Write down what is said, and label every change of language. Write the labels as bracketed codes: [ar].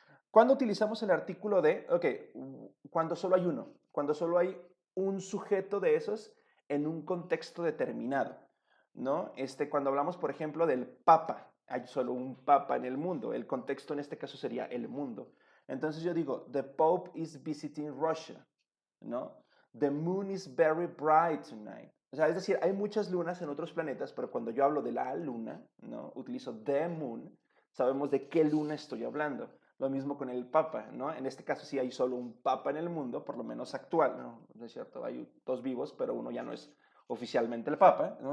[es] ¿Cuándo utilizamos el artículo de? Ok, cuando solo hay uno, cuando solo hay un sujeto de esos en un contexto determinado, ¿no? Cuando hablamos, por ejemplo, del Papa, hay solo un Papa en el mundo, el contexto en este caso sería el mundo. Entonces yo digo, [en] the Pope is visiting Russia, ¿no? The moon is very bright tonight. [es] O sea, es decir, hay muchas lunas en otros planetas, pero cuando yo hablo de la luna, ¿no? Utilizo the moon, sabemos de qué luna estoy hablando. Lo mismo con el Papa, ¿no? En este caso sí hay solo un Papa en el mundo, por lo menos actual, ¿no? Es cierto, hay dos vivos, pero uno ya no es oficialmente el Papa, ¿no?